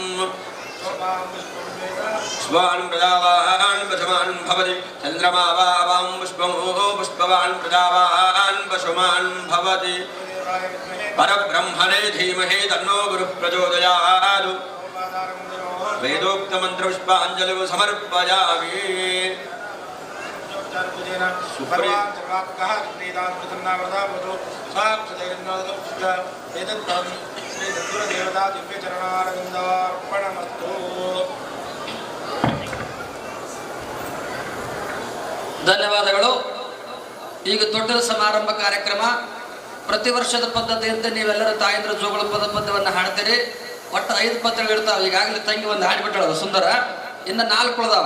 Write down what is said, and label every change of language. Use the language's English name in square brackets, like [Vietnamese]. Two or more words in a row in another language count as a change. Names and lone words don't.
[Sanskrit] పుష్పవాన్ ప్రజావాన్ పశుమాన్ భవతి చంద్రమా వాం పుష్పమో పుష్పవాన్ ప్రజావాన్ పశుమాన్ భవతి పరబ్రహ్మణే ధీమహి తన్నో గురు ప్రచోదయాత్ వేదోక్త మంత్ర పుష్పాంజలి సమర్పయామి దేవతా దివ్య చరణారవిందార్పణమస్తు. [Kannada] ಧನ್ಯವಾದಗಳು. ಈಗ ತೊಟ್ಟದ ಸಮಾರಂಭ ಕಾರ್ಯಕ್ರಮ ಪ್ರತಿ ವರ್ಷದ ಪದ್ಧತಿಯಂತೆ ನೀವೆಲ್ಲರೂ ತಾಯಂದ್ರ ಜೋಗಳ ಪದ್ಯವನ್ನು ಹಾಡ್ತೀರಿ. ಒಟ್ಟು 5 ಪದ್ಯಗಳು ಇರ್ತಾವೆ. ಈಗಾಗಲೇ ತಂಗಿ ಒಂದು ಹಾಡಿಬಿಟ್ಟಳು ಸುಂದರ, ಇನ್ನು 4 ಉಳ್ದಾವ.